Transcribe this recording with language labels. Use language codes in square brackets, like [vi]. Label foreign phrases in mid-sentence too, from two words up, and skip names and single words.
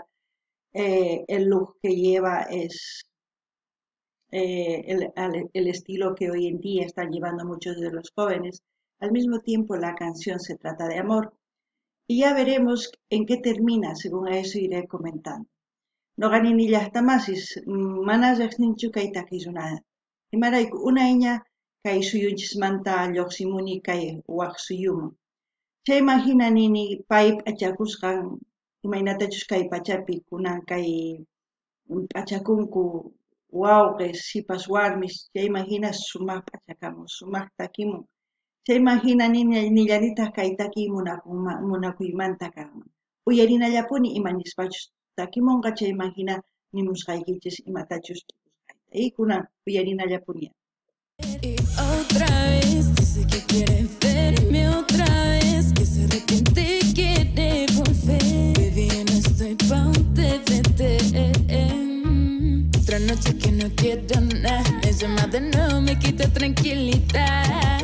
[es] El look que lleva es el estilo que hoy en día están llevando muchos de los jóvenes. Al mismo tiempo la canción se trata de amor. Y ya veremos en qué termina, según a eso iré comentando. [qu] No gané ni llaqtamasis, manas riqsinchu kay takiyunata. Imarayku unayña kay suyunchismanta lluqsimuni kay waq suyuman. Chayman hina nini pay p'achakusqan imaynatachus kay pachapi kunan kay p'achakunku wawqis sipas warmis chayman hina sumaq p'achakamun, sumaq takimun. Chayman hina nillanitaq kay takiy munakuymanta kanman. Uyarinallapuni imanispachus takimunqa chayman hina nimusqaykichis imatachus tukusqayta. Y kunan uyarinallapuni. [es] Y otra vez dice que quiere verme otra vez, que se arrepiente y quiere volver. Baby, no estoy pa' un TVT. Otra noche que no quiero nada, me llama de nuevo, me quita tranquilidad.